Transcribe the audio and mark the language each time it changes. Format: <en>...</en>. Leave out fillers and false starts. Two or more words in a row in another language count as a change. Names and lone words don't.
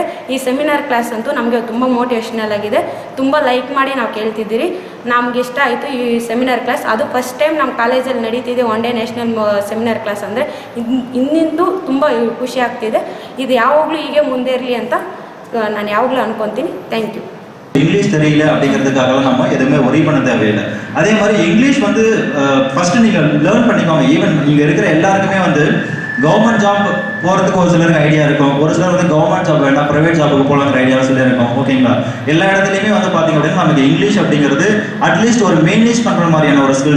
<kn>ಈ</kn> <en>seminar class</en> <kn>ಅಂತೂ ನಮಗೆ ತುಂಬ ಮೋಟಿವೇಶ್ನಲ್ ಆಗಿದೆ. ತುಂಬ ಲೈಕ್ ಮಾಡಿ ನಾವು ಕೇಳ್ತಿದ್ದೀರಿ. ನಮ್ಗೆ ಇಷ್ಟ ಆಯಿತು ಈ</kn> <en>seminar class.</en> <kn>ಅದು</kn> <en>first time</en> <kn>ನಮ್ಮ ಕಾಲೇಜಲ್ಲಿ ನಡೀತಿದೆ</kn> <en>one day national seminar class</en> <kn>ಅಂದರೆ. ಇನ್ನಿಂದು ತುಂಬ ಖುಷಿ ಆಗ್ತಿದೆ. ಇದು ಯಾವಾಗಲೂ ಹೀಗೆ ಮುಂದೆ ಇರಲಿ ಅಂತ ನಾನು ಯಾವಾಗಲೂ ಅನ್ಕೊತೀನಿ.</kn> <en>thank you.</en> <ta>இங்கிலீஷ் தெரியல அப்படிங்கிறதுக்காக நம்ம எதுவுமே ஒரி பண்ண தேவையில்லை. அதே மாதிரி இங்கிலீஷ் வந்து ஃபர்ஸ்ட் நீங்கள் லேர்ன் பண்ணிக்கோங்க. ஈவன் இங்கே இருக்கிற எல்லாருக்குமே வந்து</ta> <en>government job</en> <ta>போகிறதுக்கு ஒரு சிலருக்கு ஐடியா இருக்கும், ஒரு சிலர் வந்து</ta> <en>government job</en> <ta>வேண்டாம்</ta> <en>private job</en> <ta>போகலாங்கிற ஐடியா சிலர் இருக்கும். ஓகேங்களா? எல்லா இடத்துலையுமே வந்து பார்த்தீங்க அப்படின்னா நமக்கு இங்கிலீஷ் அப்படிங்கிறது அட்லீஸ்ட் ஒரு மேனேஜ் பண்ணுற மாதிரியான ஒரு ஸ்கில்ஸ்.</ta>